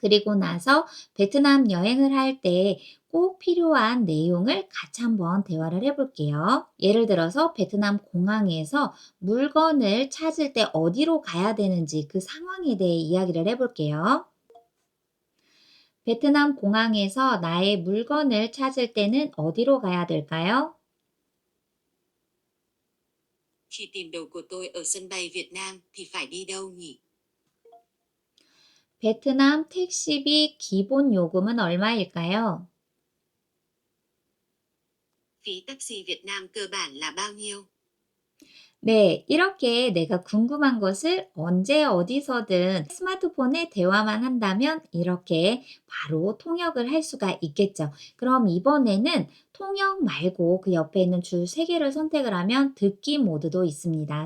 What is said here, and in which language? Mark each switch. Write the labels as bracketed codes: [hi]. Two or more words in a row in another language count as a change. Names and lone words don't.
[ko] 그리고 나서 베트남 여행을 할 때 꼭 필요한 내용을 같이 한번 대화를 해볼게요. 예를 들어서 베트남 공항에서 물건을 찾을 때 어디로 가야 되는지 그 상황에 대해 이야기를 해볼게요. 베트남 공항에서 나의 물건을 찾을 때는 어디로 가야 될까요? [vi] Khi tìm đồ của tôi ở sân bay Việt Nam thì phải đi đâu nhỉ? [ko] 베트남 택시비 기본 요금은 얼마일까요? [vi] Phí taxi Việt Nam cơ bản là bao nhiêu? [ko] 네, 이렇게 내가 궁금한 것을 언제 어디서든 스마트폰에 대화만 한다면 이렇게 바로 통역을 할 수가 있겠죠. 그럼 이번에는 통역 말고 그 옆에 있는 줄 3개를 선택을 하면 듣기 모드도 있습니다.